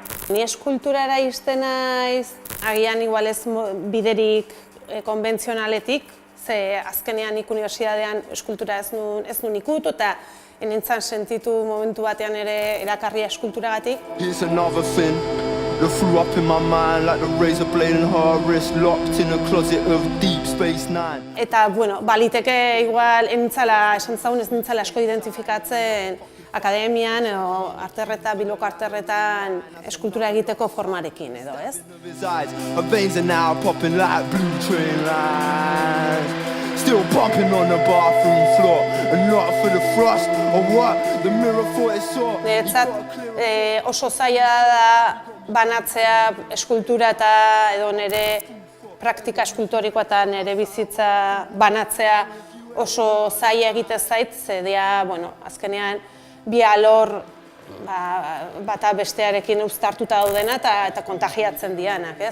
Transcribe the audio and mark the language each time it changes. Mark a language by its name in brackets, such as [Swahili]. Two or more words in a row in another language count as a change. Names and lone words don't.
[Basque] Ni eskulturara iristen naiz, agian igual ez biderik konbentzionaletik, ze azkenean nik unibertsitatean eskultura ez nun ikutu eta nintzen sentitu momentu batean ere erakarria eskulturagatik. [English] Here's another thing that flew up in my mind like the razor blade in her wrist, locked in a closet of Deep Space Nine. [Basque] Eta, bueno, baliteke igual esan zaun ez nintzala asko identifikatzen akademian edo arterreta, biloko arterretan eskultura egiteko formarekin edo, ez? [English] Her veins are now popping like blue train lines. Still bumping on the bathroom floor, and not for the frost or what the mirror thought it saw. [Basque] Niretzat oso zaila da banatzea eskultura eta edo nire praktika eskultorikoa eta nire bizitza banatzea oso zaila egite zait, zedea, bueno, azkenean bi alor bata bestearekin uztartuta daudena eta kontagiatzen dianak, ez?